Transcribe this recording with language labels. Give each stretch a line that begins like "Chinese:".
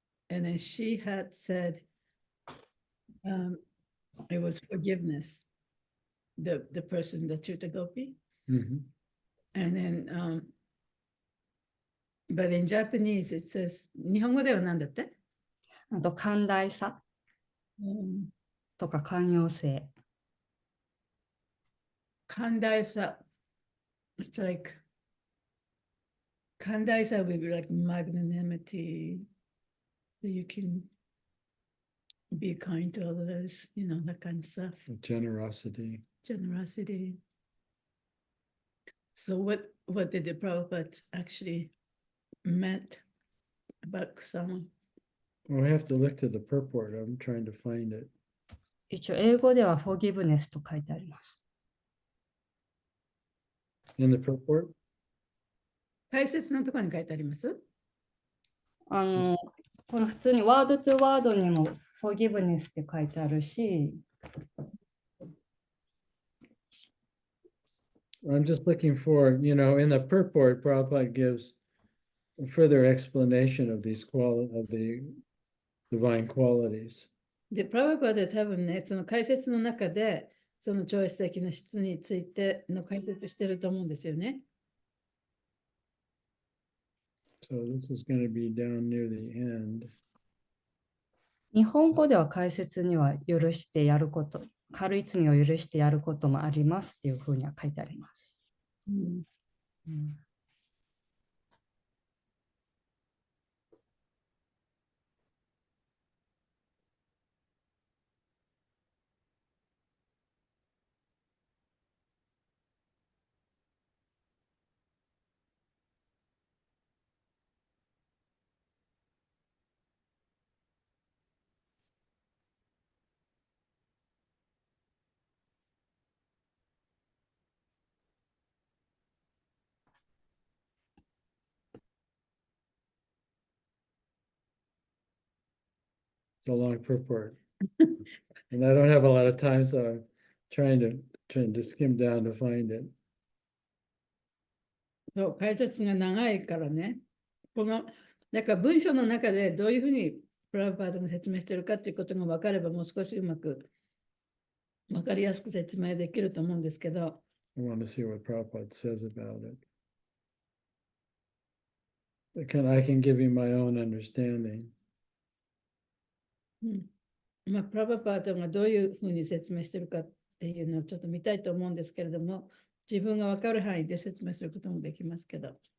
English: And then she had said it was forgiveness, the person, the Chutagopi. Mm-hmm. And then, but in Japanese, it says,
Japanese: 日本語では何だって？あと、寛大さとか寛容性。寛大さ。
English: It's like, 寛大さ would be like magnanimity, that you can be kind to others, you know, that kind of stuff. Generosity. Generosity. So what did the Prabhupada actually meant about kusama? Well, we have to look to the purport. I'm trying to find it.
Japanese: 一応、英語では forgiveness と書いてあります。
English: In the purport?
Japanese: 大切なところに書いてあります？この普通にワードトゥワードにも forgiveness って書いてあるし、
English: I'm just looking for, in the purport, Prabhupada gives a further explanation of of the divine qualities.
Japanese: で、プラバパで多分ね、その解説の中で、その超越的な質についての解説してると思うんですよね。
English: So this is going to be down near the end.
Japanese: 日本語では解説には許してやること、軽い罪を許してやることもありますっていうふうには書いてあります。
English: It's a long purport. And I don't have a lot of time, so I'm trying to skim down to find it.
Japanese: そう解説が長いからね。だから文章の中でどういうふうにプラブパードが説明しているかということが分かればもう少しうまく分かりやすく説明できると思うんですけど。
English: I want to see what Prabhupada says about it. I can give you my own understanding.
Japanese: まあ、プラブパードがどういうふうに説明しているかっていうのをちょっと見たいと思うんですけれども、自分が分かる範囲で説明することもできますけど。